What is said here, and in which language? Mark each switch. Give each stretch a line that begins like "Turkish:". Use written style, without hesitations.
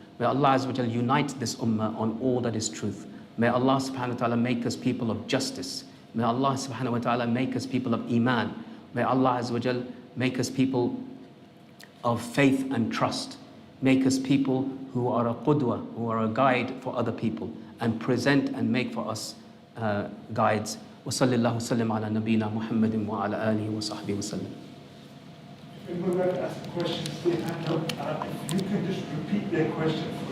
English: May Allah Azza wa Jalla unite this ummah on all that is truth. May Allah subhanahu wa ta'ala make us people of justice. May Allah subhanahu wa ta'ala make us people of iman. May Allah Azza wa Jalla make us people of faith and trust. Make us people who are a qudwa, who are a guide for other people, and present and make for us guides.
Arabic: وصلى الله وسلم على نبينا محمد وعلى آله وصحبه وسلم.
English: If we would like to ask a question, stay hand up. If you can just repeat their question